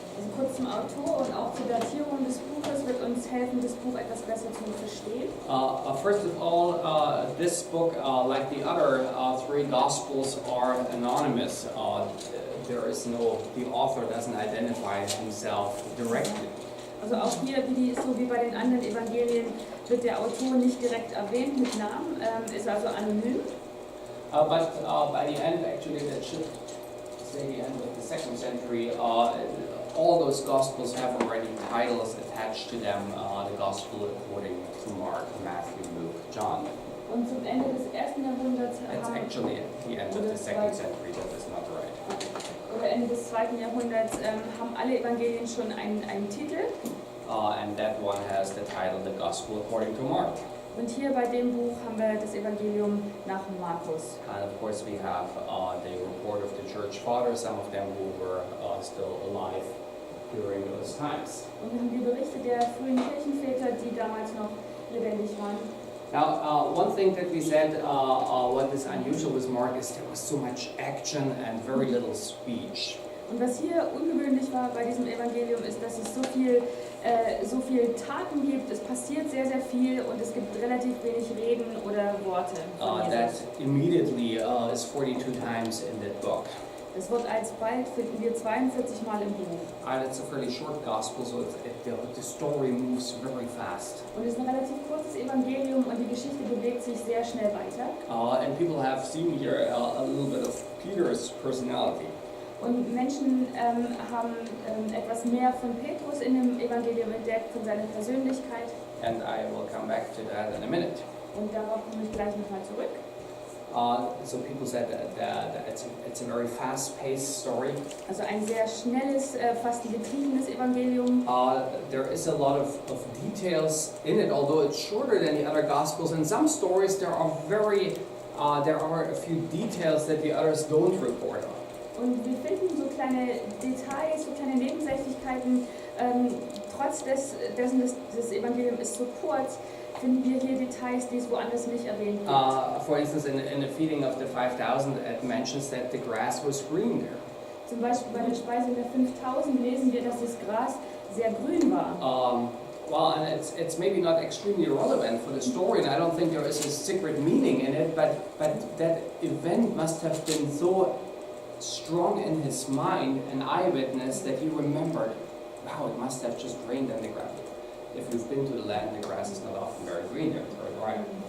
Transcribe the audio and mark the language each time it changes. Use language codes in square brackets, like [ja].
[de] Also kurz zum Autor und auch zur Datierung des Buches wird uns helfen, das Buch etwas besser zu verstehen. [en] First of all, this book, like the other three Gospels, are anonymous. There is the author doesn't identify himself directly. [de] Also auch hier, so wie bei den anderen Evangelien, wird der Autor nicht direkt erwähnt mit Namen, ist also anonym. [en] But by the end, actually, that should say the end of the 2nd century, all those Gospels have already titles attached to them, the Gospel according to Mark, Matthew, Luke, John. [de] Und zum Ende des 1. Jahrhunderts [en] It's actually at the end of the 2nd century, that is not right. [de] Oder Ende des 2. Jahrhunderts haben alle Evangelien schon einen Titel. [en] And that one has the title, The Gospel According to Mark. [de] Und hier bei dem Buch haben wir das Evangelium nach Markus. [en] And of course we have the report of the church fathers, some of them who were still alive during those times. [de] Und wir haben die Berichte der frühen Kirchenväter, die damals noch lebendig waren. [en] Now, one thing that we said, what is unusual with Mark is there was so much action and very little speech. [de] Und was hier ungewöhnlich war bei diesem Evangelium ist, dass es so viel Taten gibt, es passiert sehr, sehr viel und es gibt relativ wenig Reden oder Worte. [en] That immediately is 42 times in that book. [de] Das Wort alsbald finden wir 42 Mal im Buch. [en] And it's a fairly short gospel, so the story moves very fast. [de] Und es ist ein relativ kurzes Evangelium und die Geschichte bewegt sich sehr schnell weiter. [en] And people have seen here a little bit of Peter's personality. [de] Und Menschen haben etwas mehr von Petrus in dem Evangelium entdeckt, von seiner Persönlichkeit. [en] And I will come back to that in a minute. [de] Und darauf komme ich gleich nochmal zurück. [en] So people said that it's a very fast-paced story. [de] Also ein sehr schnelles, fast getriebenes Evangelium. [en] There is a lot of details in it, although it's shorter than the other Gospels. In some stories there are a few details that the others don't report on. [de] Und wir finden so kleine Details, so kleine Nebensächlichkeiten. Trotz dessen, das Evangelium ist so kurz, finden wir hier Details, die es woanders nicht erwähnt wird. [en] For instance, in the feeding of the 5,000, it mentions that the grass was green there. [de] Zum Beispiel bei der Speisung der 5.000 lesen wir, dass das Gras sehr grün war. [en] Well, and it's maybe not extremely relevant for the story, and I don't think there is a secret meaning in it, but that event must have been so strong in his mind, an eyewitness, that he remembered, wow, it must have just rained on the ground. If you've been to the land, the grass is not often very green there, it's very dry.